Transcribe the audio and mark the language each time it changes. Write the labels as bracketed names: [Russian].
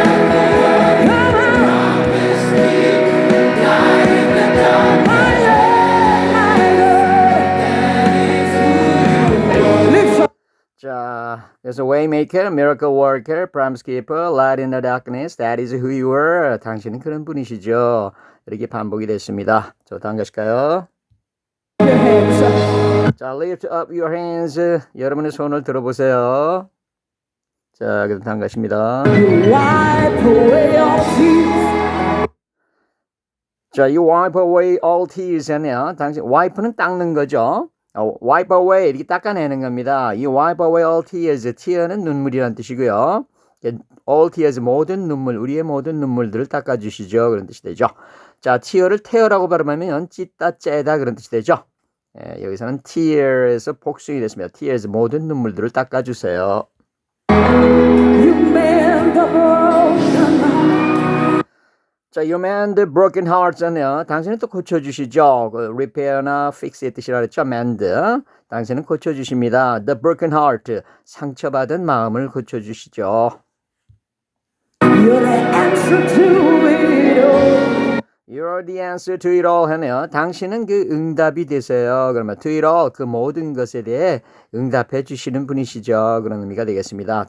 [English] Come on. Promise keeper. Light in the darkness. My God, my God. Lift up. 자, 그래서 waymaker, miracle worker, promise keeper, light in the darkness, that is who you are. [Korean] 당신은 그런 분이시죠. 이렇게 반복이 됐습니다. 저 다음 가실까요? [English] Your hands up. 자, lift up your hands. [Korean] 여러분의 손을 들어보세요. 자, 그다음 다음 가십니다. [English] Wipe away all tears. 자, you wipe away all tears [Korean] 하네요. 당신 wipe는 닦는 거죠. wipe away 이렇게 닦아내는 겁니다. [English] You wipe away all tears. [Korean] tear는 눈물이란 뜻이고요. all tears 모든 눈물, 우리의 모든 눈물들을 닦아주시죠. 그런 뜻이 되죠. 자, tear를 tear라고 발음하면 찢다, 째다 그런 뜻이 되죠. 예, 여기서는 tears에서 복수이 됐습니다. tears 모든 눈물들을 닦아주세요. [English] You mend the broken heart. 자, you mend the broken hearts [Korean] 하네요. 당신은 또 고쳐주시죠. 그 repair나 fix의 뜻이라 그랬죠. mend. 당신은 고쳐주십니다. the broken heart. 상처받은 마음을 고쳐주시죠. [English] You're the answer to it all. You're the answer to it all [Korean] 하네요. 당신은 그 응답이 되세요. 그러면 to it all, 그 모든 것에 대해 응답해 주시는 분이시죠. 그런 의미가 되겠습니다.